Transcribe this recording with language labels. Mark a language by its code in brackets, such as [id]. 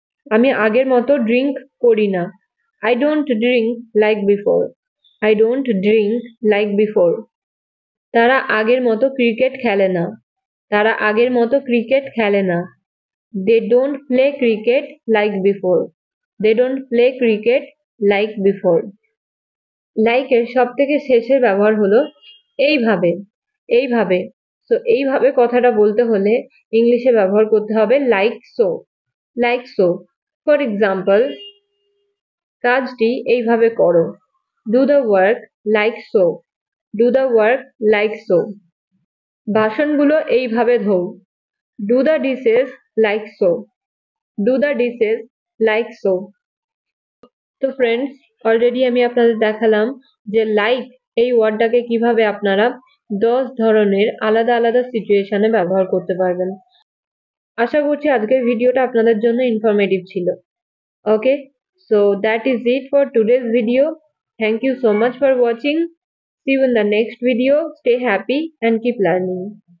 [bn] আমি আগের মতো ড্রিঙ্ক করি না। [en] I don't drink like before. I don't drink like before. [bn] তারা আগের মতো ক্রিকেট খেলে না। তারা আগের মতো ক্রিকেট খেলে না। [en] They don't play cricket like before. They don't play cricket like before. [bn] লাইকের সব থেকে শেষের ব্যবহার হলো এইভাবে। এইভাবে। সো এইভাবে কথাটা বলতে হলে ইংলিশে ব্যবহার করতে হবে like so. Like so. For example, কাজটি এইভাবে করো। [en] Do the work like so. Do the work like so. [bn] বাসনগুলো এইভাবে ধোও। [en] Do the dishes like so. Do the dishes like so. [bn] তো ফ্রেন্ডস, অলরেডি আমি আপনাদের দেখালাম যে লাইক এই ওয়ার্ডটাকে কিভাবে আপনারা 10 ধরনের আলাদা আলাদা সিচুয়েশনে ব্যবহার করতে পারবেন। আশা করছি আজকের ভিডিওটা আপনাদের জন্য ইনফরমেটিভ ছিল। [en] Okay, so that is it for today's video. Thank you so much for watching. See you in the next video. Stay happy and keep learning.